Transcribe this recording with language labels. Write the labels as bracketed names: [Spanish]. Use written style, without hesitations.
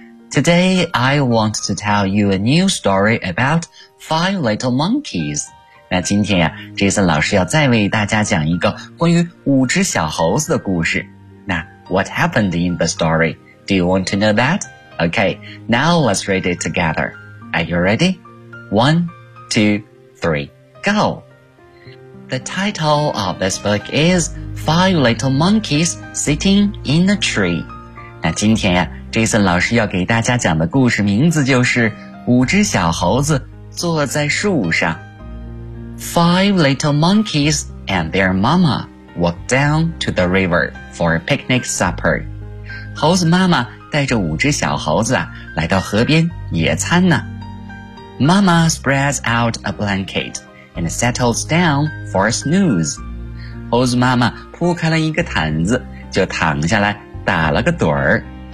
[English] Today I want to tell you a new story about five little monkeys。 [Chinese] 那今天呀 ,Jason 老师要再为大家讲一个关于五只小猴子的故事。 [English] 那 ,what happened in the story? Do you want to know that? Okay, now let's read it together. Are you ready? One, two, three, go! The title of this book is Five Little Monkeys Sitting in a Tree. [Chinese] 那今天呀 ,Jason 老师要给大家讲的故事名字就是五只小猴子坐在树上。 [English] Five little monkeys and their mama walked down to the river for a picnic supper. [Chinese] 猴子妈妈带着五只小猴子啊，来到河边野餐呢。 [English] Mama spreads out a blanket and settles down for a snooze. [Chinese] 猴子妈妈铺开了一个毯子，就躺下来打了个盹儿。